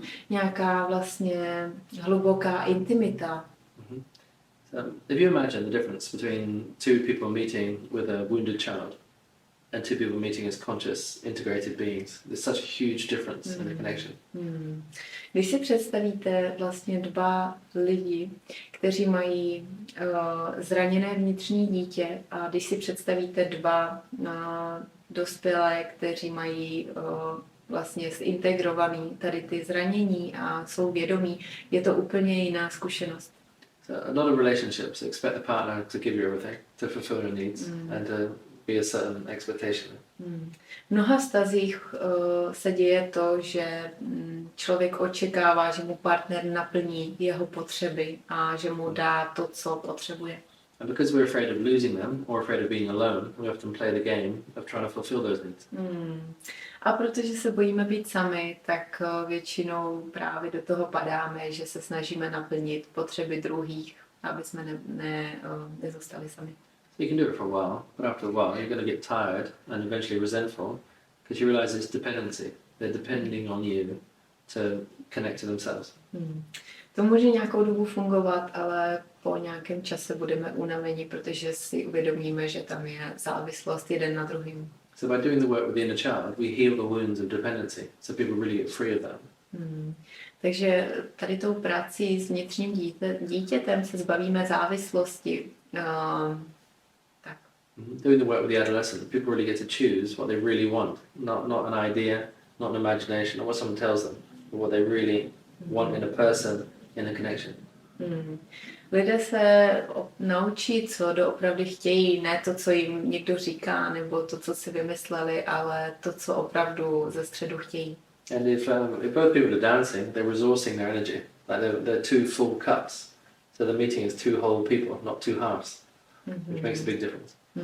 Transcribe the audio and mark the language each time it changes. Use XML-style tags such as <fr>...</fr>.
<cs>Nějaká vlastně hluboká intimita.</cs> <en>So if you imagine the difference between two people meeting with a wounded child and two people meeting as conscious, integrated beings, there's such a huge difference in the connection.</en> <cs>Když si představíte vlastně dva lidi, kteří mají zraněné vnitřní dítě, a když si představíte dva dospělé, kteří mají vlastně zintegrovaný tady ty zranění a jsou vědomí, je to úplně jiná zkušenost.</cs> <en>So a lot of relationships expect the partner to give you everything, to fulfill your needs and to be a certain expectation.</en> <cs>V mnoha vztazích se děje to, že člověk očekává, že mu partner naplní jeho potřeby a že mu dá to, co potřebuje.</cs> <en>And because we're afraid of losing them or afraid of being alone, we often play the game of trying to fulfill those needs.</en> <cs>A protože se bojíme být sami, tak většinou právě do toho padáme, že se snažíme naplnit potřeby druhých, aby jsme nezůstali sami.</cs> <en>You can do it for a while, but after a while you're going to get tired and eventually resentful because you realize it's dependency. They're depending on you to connect to themselves.</en> <cs>To může nějakou dobu fungovat, ale po nějakém čase budeme unavení, protože si uvědomíme, že tam je závislost jeden na druhým.</cs> <en>So by doing the work with the inner child, we heal the wounds of dependency, so people really get free of that.</en> <cs>Takže tady tou prací s vnitřním dítětem se zbavíme závislosti. Tak.</cs> <en>Doing the work with the adolescent, people really get to choose what they really want, not an idea, not an imagination, or what someone tells them, but what they really want in a person, in a connection.</en> <cs>Lidé se naučí, co doopravdy chtějí, ne to, co jim někdo říká, nebo to, co si vymysleli, ale to, co opravdu ze středu chtějí.</cs> <en>And if both people are dancing, they're resourcing their energy. Like they're two full cups. So the meeting is two whole people, not two halves, which makes a big difference.</en>